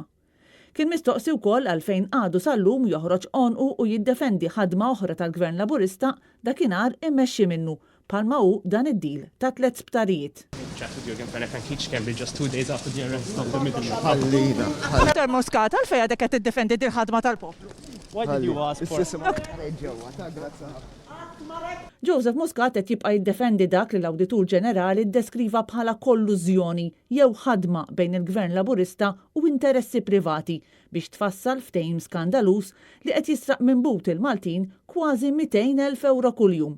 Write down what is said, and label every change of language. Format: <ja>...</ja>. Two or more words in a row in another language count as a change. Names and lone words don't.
<mt>Kien mistoqsi wkoll għalfejn għadu sal-lum joħroġ onqu u jiddefendi ħadma oħra tal-Gvern Laburista dakinhar immexxi minnu bħalma hu dan id-deal ta' 3 sptarijiet. Dr. Muscat, għalfejn għadek qed tiddefendi il-ħadma tal-poplu?</mt> <en>Why did you ask for?</en> <mt>Joseph Muscat qed jibqa' jiddefendi dak li l-Awditur Ġenerali ddeskriva bħala kollużjoni jew ħadma bejn il-Gvern Laburista u interessi privati biex tfassal ftehim skandalus li qed jisraq minn but il-Maltin kważi 200,000 euro kuljum.</mt>